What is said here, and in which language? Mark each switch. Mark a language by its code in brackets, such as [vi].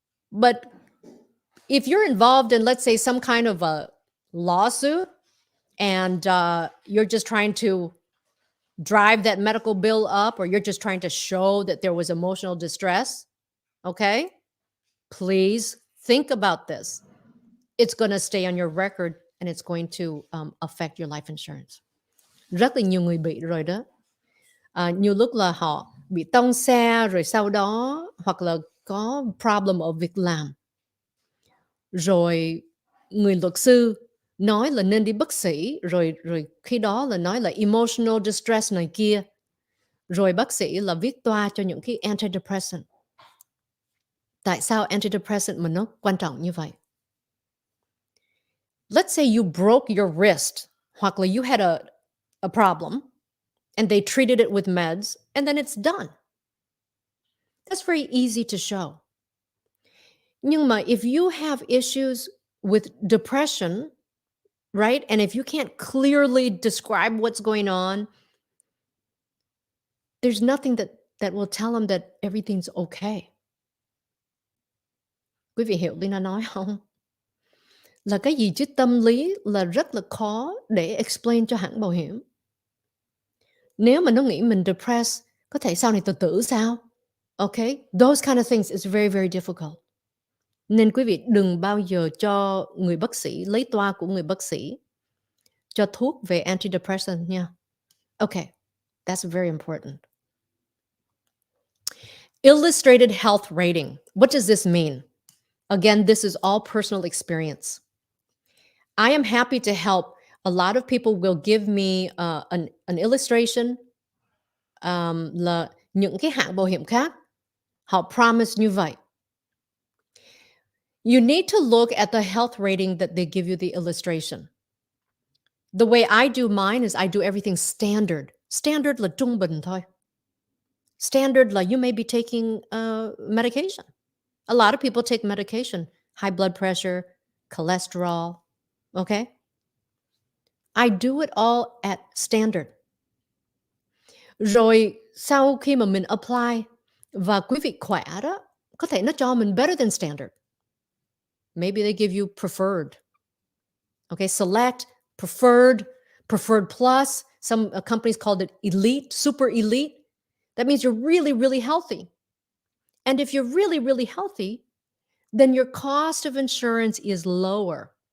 [en] But if you're involved in, let's say, some kind of a lawsuit and you're just trying to drive that medical bill up, or you're just trying to show that there was emotional distress, okay, please think about this. It's going to stay on your record and it's going to affect your life insurance. [vi] Rất là nhiều người bị rồi đó. Nhiều lúc là họ bị tông xe rồi sau đó hoặc là có problem ở việc làm. Rồi người luật sư nói là nên đi bác sĩ, rồi khi đó là nói là emotional distress này kia. Rồi bác sĩ là viết toa cho những cái antidepressant. Tại sao antidepressant mà nó quan trọng như vậy? [en] Let's say you broke your wrist, [vi] hoặc là [en] you had a problem and they treated it with meds and then it's done. That's very easy to show. [vi] Nhưng mà [en] if you have issues with depression, right? And if you can't clearly describe what's going on, there's nothing that will tell them that everything's okay. [vi] Quý vị hiểu Lina nói không? Là cái gì chứ tâm lý là rất là khó để explain cho hãng bảo hiểm. Nếu mà nó nghĩ mình depressed, có thể sau này tự tử sao? [en] Okay? Those kind of things is very, very difficult. [vi] Nên quý vị đừng bao giờ cho người bác sĩ, lấy toa của người bác sĩ, cho thuốc về antidepressant nha. [en] Okay, that's very important. Illustrated health rating. What does this mean? Again, this is all personal experience. I am happy to help. A lot of people will give me an illustration. [vi] Là những cái hãng bảo hiểm khác, họ promise như vậy. [en] You need to look at the health rating that they give you the illustration. The way I do mine is I do everything standard. [vi] Standard là trung bình thôi. [en] Standard là you may be taking medication. A lot of people take medication, high blood pressure, cholesterol, okay? I do it all at standard. [vi] Rồi sau khi mà mình apply và quý vị khỏe đó, có thể nó cho mình [en] better than standard. Maybe they give you preferred. Okay, select, preferred plus. Some companies called it elite, super elite. That means you're really, really healthy. And if you're really, really healthy, then your cost of insurance is lower.